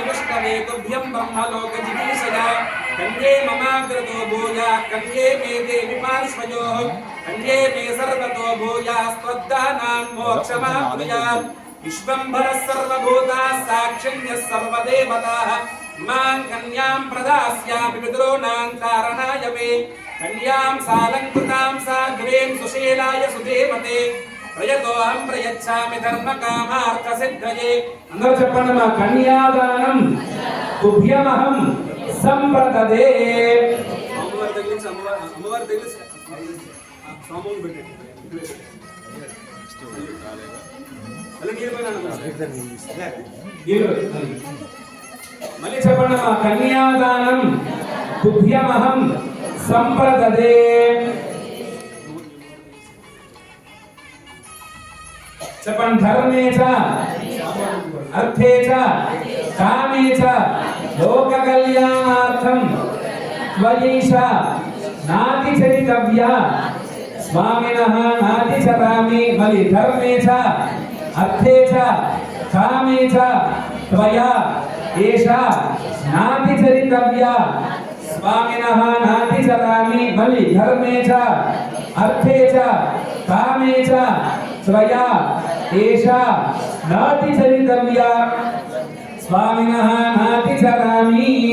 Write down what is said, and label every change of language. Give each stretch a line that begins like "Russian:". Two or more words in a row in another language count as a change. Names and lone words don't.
Sanskrit: विष्णवे तुभ्यं ब्रह्मलोक जिगीषया कन्ये ममाग्रतो भूया कन्ये मे देवि पार्श्वयोः कन्ये मे सर्वतो भूयास्त्वद्दानां मोक्षमाप्नुयात् विश्वम्भरः सर्वभूताः साक्षिण्यः सर्वदेवताः मां कन्यां प्रदास्यामि पितॄणां कारणाय मे कन्यां सालङ्कृतां साध्वीं सुशीलाय सुदेवते प्रयतोऽहं प्रयच्छामि धर्मकामार्थसिद्धये।
Telugu: అందరూ చెప్పండి మా
Sanskrit: కన్యాదానం తుభ్యమహం సంప్రదదే।
Telugu: అమ్మవారి దగ్గర సామూలు పెట్టండి మళ్ళీ చెప్పండి మా
Sanskrit: కన్యాదానం తుభ్యమహం సంప్రదదే। చెప్పండి ధర్మే చ अर्थे च कामे च लोक कल्याणार्थं त्वयैषा नातिचरितव्या स्वामिनः नातिचरामि मलि धर्मे च अर्थे च कामे च त्वया एषा नातिचरितव्या स्वामिनः नातिचरामि मलि धर्मे च अर्थे च कामे च त्वया एषा नातिचरितव्या स्वामिनः नातिचरामि।